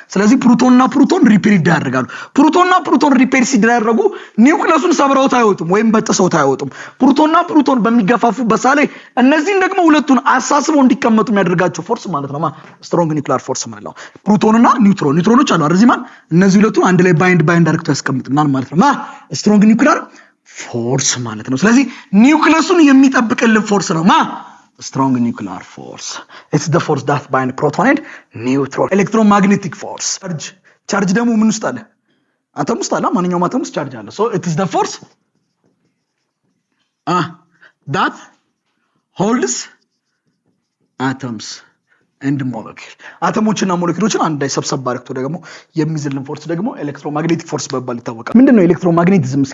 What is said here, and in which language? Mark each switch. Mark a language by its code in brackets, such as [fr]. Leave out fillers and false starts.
[am] ስለዚህ ፕሮቶንና ፕሮቶን ሪፔል ይደረጋሉ። ፕሮቶንና ፕሮቶን ሪፔል ሲደረጉ ኒውክሊየሱን ሰብረውት አይወጡም ወይም በጥሰውት አይወጡም። ፕሮቶንና ፕሮቶን በሚገፋፉበት ሰዓት ላይ እነዚህን ደግሞ ሁለቱን አሳስበው እንዲቀመጡ የሚያደርጋቸው ፎርስ ማለት ነው ስትሮንግ ኒውክሊየር ፎርስ ማለት ነው። ፕሮቶንና ኒውትሮኖች አሉ አይደል? እነዚህ ሁለቱን አንድ ላይ ባይንድ አድርገው ያስቀምጡናል ማለት ነው ስትሮንግ ኒውክሊየር ፎርስ ማለት ነው። ስለዚህ ኒውክሊየሱን የሚጠብቅልን ፎርስ ነው strong nuclear force. [en] It's the force that binds proton and neutron. Electromagnetic force. [am] Charge ደግሞ ምን ውስጥ አለ? አተም ውስጥ አለ። ማንኛውም አተም ውስጥ ቻርጅ አለ። [en] So it is the force that holds atoms and molecules. [am] አተሞችና ሞለኪውሎችን አንድ ላይ ሰብሰብ አድርጎ ደግሞ የሚይዝልን ፎርስ ደግሞ ኤሌክትሮማግኔቲክ ፎርስ በመባል ይታወቃል። ምንድነው ኤሌክትሮማግኔቲዝም?